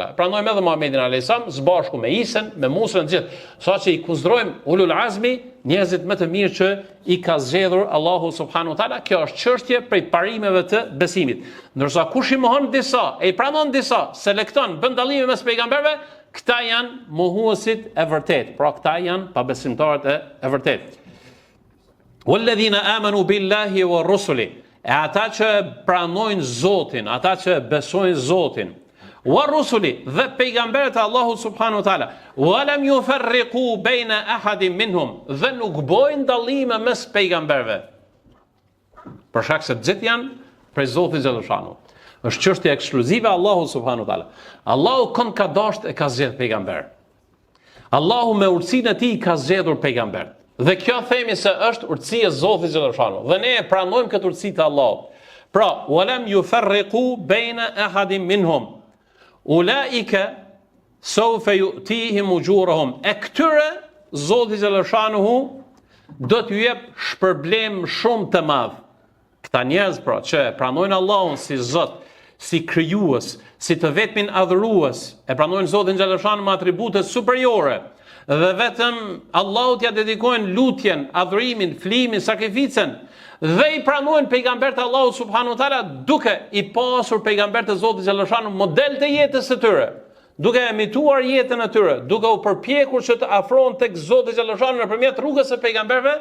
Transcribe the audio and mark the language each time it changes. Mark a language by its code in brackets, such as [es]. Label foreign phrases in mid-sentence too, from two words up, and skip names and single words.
[sq] Pranojmë edhe Muhamedit [ar] عليه السلام [sq] së bashku me Isën, me Musën, të gjithë, saqë i kundërojmë [ar] أولو العزم, [sq] njerëzit më të mirë që i ka zgjedhur Allahu [ar] سبحانه وتعالى. [sq] Kjo është çështje prej parimeve të besimit. Ndërsa kush i mohon disa, e i pranon disa, selekton, bën dallime mes pejgamberëve, këta janë mohuesit e vërtet. Pra këta janë pabesimtarët e vërtet. [ar] والذين آمنوا بالله ورسله. [sq] E ata që pranojnë Zotin, ata që besojnë Zotin, [ar] ورسله [sq] dhe pejgamberët e Allahut [ar] سبحانه وتعالى, ولم يفرقوا بين أحد منهم, [sq] dhe nuk bojnë dallime mes pejgamberëve. Për shkak se gjithë janë prej Zotit xhaleshanu. Është çështje ekskluzive Allahut [ar] سبحانه وتعالى. [sq] Allahu kënd ka dashur e ka zgjedhur pejgamber. Allahu me urtësinë e tij ka zgjedhur pejgamber. Dhe kjo themi se është urtësia e Zotit xhaleshanu. Dhe ne e pranojmë këtë urtësi të Allahut. Pra, [ar] ولم يفرقوا بين أحد منهم. أولئك سوف يؤتيهم أجورهم. [sq] E këtyre Zoti xhaleshanu do t'ju jep shpërblim shumë të madh. Këta njerëz pra që pranojnë Allahun si Zot, si krijues, si të vetmin adhurues, e pranojnë Zotin xhaleshanu me atribute superiore. Dhe vetëm Allahut ja dedikojnë lutjen, adhurimin, flimin, sakrificën, dhe i pranojnë pejgamberët e Allahut [ar] سبحانه وتعالى [sq] duke i pasur pejgamberët e Zotit xhaleshanu model të jetës së tyre, duke imituar jetën e tyre, duke u përpjekur që të afrohen tek Zoti xhaleshanu nëpërmjet rrugës së pejgamberëve.